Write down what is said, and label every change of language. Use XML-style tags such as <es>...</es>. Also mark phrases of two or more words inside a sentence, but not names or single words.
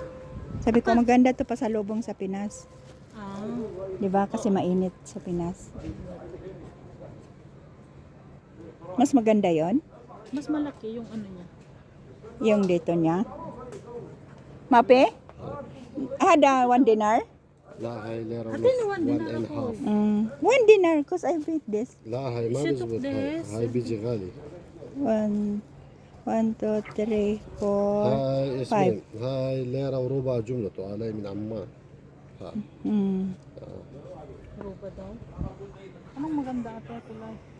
<tl>Sabi ko, maganda to pa sa lubong sa Pinas. ah, Di ba? Kasi mainit sa Pinas. Mas maganda yon, mas malaki yung ano niya. yung dito niya. Mape?</tl> <ar>Hada 1 dinar? لا هاي ليرة</ar> <tl>Ate,</tl> <ar>ونص.</ar> <en>1 dinar 1 and</en> <tl>ako.</tl> <en>half. 1 dinar, cause I bought this.</en> <ar>لا هاي ما</ar> <en>Set of</en> <ar>بيزبط هاي.</ar> <en>this.</en> <ar>هاي بيجي غالي.</ar> <en>1, 2, 3, 4.</en> <ar>هاي</ar> <en>Five.</en> <ar>اسمه هاي ليرة وربع جملته علي من عمان. ها.</ar> <tl>Ruba daw. Anong maganda ate kulay?</tl>